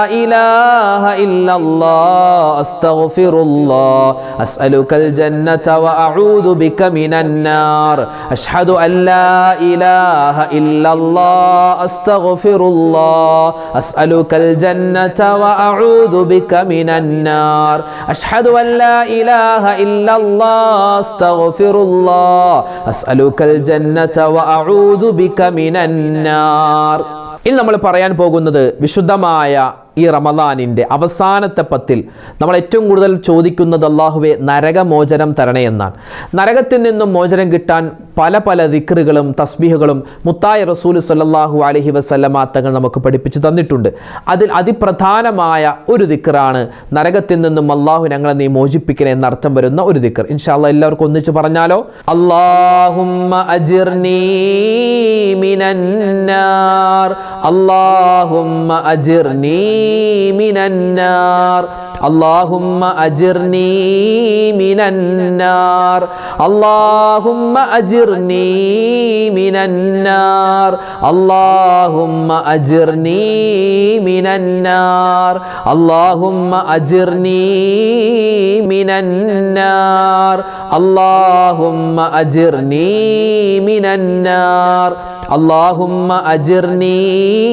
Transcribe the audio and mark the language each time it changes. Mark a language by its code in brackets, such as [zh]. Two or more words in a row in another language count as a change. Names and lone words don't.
[ar] إله إلا الله أستغفر الله أسألك الجنة وأعوذ بك من النار أشهد أن لا إله إلا الله أستغفر الله أسألك الجنة وأعوذ بك من النار أشهد أن لا إله إلا الله أستغفر الله أسألك الجنة وأعوذ بك من النار. [ml] ഇനി നമ്മൾ പറയാൻ പോകുന്നത് വിശുദ്ധമായ ഈ റമദാനിൻ്റെ അവസാനത്തെ 10 നമ്മൾ ഏറ്റവും കൂടുതൽ ചോദിക്കുന്നത് അല്ലാഹുവേ നരകമോചനം തരണേ എന്നാണ്. നരകത്തിൽ നിന്നും മോചനം കിട്ടാൻ പല പല ദിക്റുകളും തസ്ബീഹുകളും മുത്തായ റസൂൽ [ar] صلى الله عليه وسلم [ml] തങ്ങൾ നമുക്ക് പഠിപ്പിച്ചു തന്നിട്ടുണ്ട്. അതിൽ അതിപ്രധാനമായ ഒരു ദിക്റാണ് നരകത്തിൽ നിന്നും അല്ലാഹു ഞങ്ങളെ നീ മോചിപ്പിക്കണേ എന്നർത്ഥം വരുന്ന ഒരു ദിക്ർ. [ar] إن شاء الله [ml] എല്ലാവർക്കും ഒന്നിച്ച് പറഞ്ഞാലോ? [ar] اللهم أجرني من النار اللهم أجرني من النار اللهم أجرني من النار اللهم أجرني من النار اللهم أجرني من النار اللهم أجرني من النار اللهم أجرني من النار اللهم أجرني